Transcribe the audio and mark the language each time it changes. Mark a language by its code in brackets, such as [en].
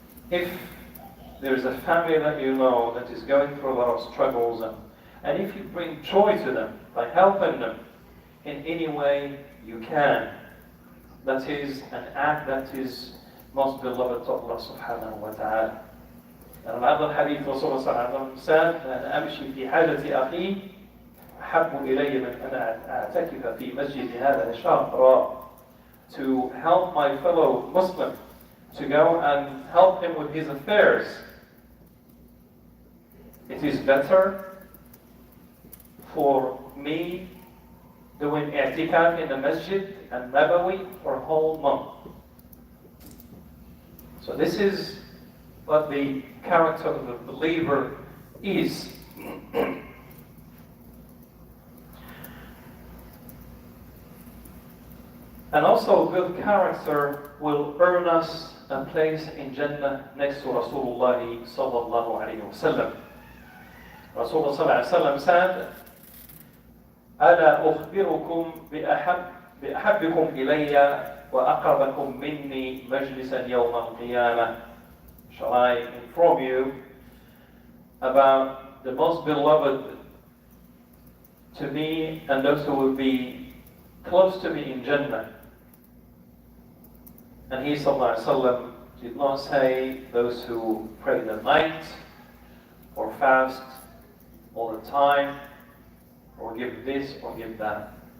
[en] If there's a family that you know that is going through a lot of struggles, and if you bring joy to them by helping them in any way you can, that is an act that is most beloved to Allah subhanahu wa ta'ala. And another hadith, Rasulullah sallallahu alaihi wasallam said, [ar] أن أمشي في حاجة أخي أحب إلي من أن أعتكف في مسجد هذا شهرا. [en] To help my fellow Muslim, to go and help him with his affairs, it is better for me doing i'tikaf in the masjid and Nabawi for a whole month. So this is what the character of the believer is. And also good character will earn us a place in Jannah next to Rasulullah sallallahu alayhi wa sallam. Rasulullah sallallahu alayhi wa sallam said, [ar] ألا أخبركم بأحبكم إلي وأقربكم مني مجلسا يوم القيامة. [en] Shall I inform you about the most beloved to me and those who will be close to me in Jannah? And he sallallahu alaihi wasallam did not say those who pray the night or fast all the time or give this or give that.